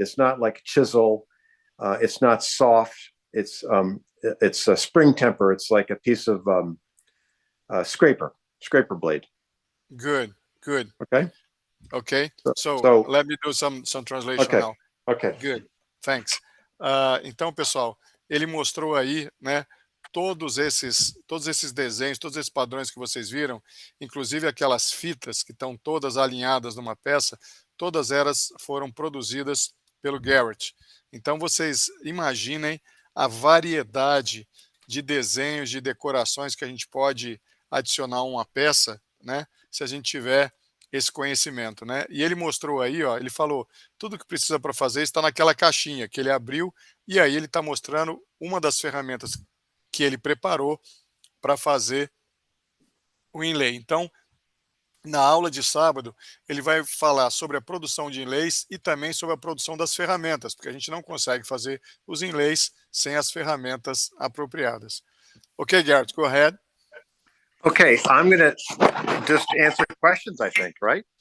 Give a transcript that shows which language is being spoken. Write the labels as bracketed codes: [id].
[en] It's not like chisel. It's not soft. It's a spring temper. It's like a piece of scraper blade. Good. Okay. So let me do some translation now. Okay. Good. Thanks. [pt] Então, pessoal, ele mostrou aí, né, todos esses desenhos, todos esses padrões que vocês viram, inclusive aquelas fitas que estão todas alinhadas numa peça, todas elas foram produzidas pelo Garrett. Então, vocês imaginem a variedade de desenhos, de decorações que a gente pode adicionar a uma peça, né, se a gente tiver esse conhecimento, né? E ele mostrou aí, ó, ele falou, tudo que precisa para fazer está naquela caixinha que ele abriu, e aí ele está mostrando uma das ferramentas que ele preparou para fazer o inlay. Então, na aula de sábado, ele vai falar sobre a produção de inlays e também sobre a produção das ferramentas, porque a gente não consegue fazer os inlays sem as ferramentas apropriadas. [en] Ok, Garrett, go ahead. Okay, I'm going to just answer questions, I think, right?